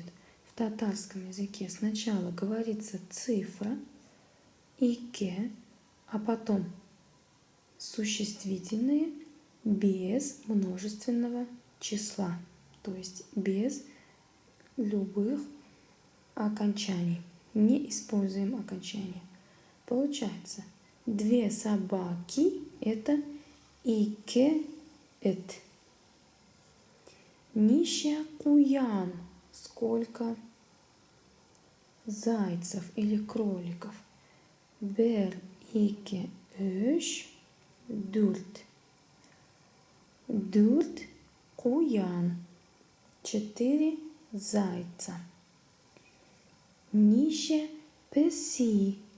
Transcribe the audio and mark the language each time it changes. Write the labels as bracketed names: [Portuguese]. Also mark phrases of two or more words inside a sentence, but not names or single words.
[Russian] В татарском языке сначала говорится цифра ике, а потом существительные без множественного числа, то есть без любых окончаний. Не используем окончания. Получается, 2 собаки – это [Tatar] ике эт. Нище куян – [Russian] сколько зайцев или кроликов. 1, 2, 3, 4. [Tatar] 4 куян. [Russian] 4 зайца. [Tatar] Нище песи.